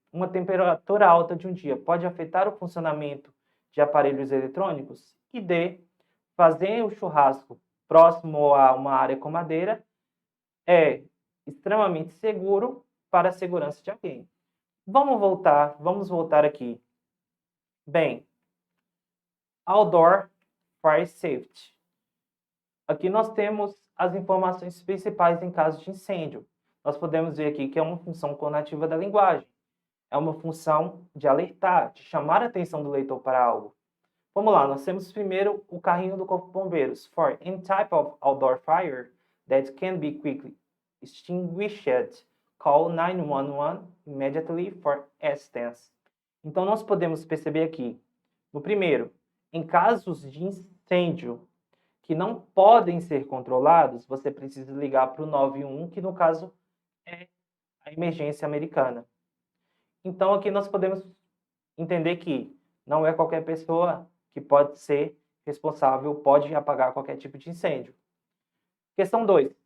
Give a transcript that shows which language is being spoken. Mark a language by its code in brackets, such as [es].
[pt] Uma temperatura alta de um dia pode afetar o funcionamento de aparelhos eletrônicos. E D. Fazer o churrasco próximo a uma área com madeira é extremamente seguro para a segurança de alguém. Vamos voltar aqui. Bem, Outdoor Fire Safety. Aqui nós temos as informações principais em caso de incêndio. Nós podemos ver aqui que é uma função conativa da linguagem. É uma função de alertar, de chamar a atenção do leitor para algo. Vamos lá, nós temos primeiro o carrinho do Corpo de Bombeiros. [en] For any type of outdoor fire that can be quickly extinguished, call 911 immediately for assistance. [pt] Então, nós podemos perceber aqui, no primeiro, em casos de incêndio que não podem ser controlados, você precisa ligar para o 911, que no caso é a emergência americana. Então, aqui nós podemos entender que não é qualquer pessoa que pode ser responsável, pode apagar qualquer tipo de incêndio. Questão 2.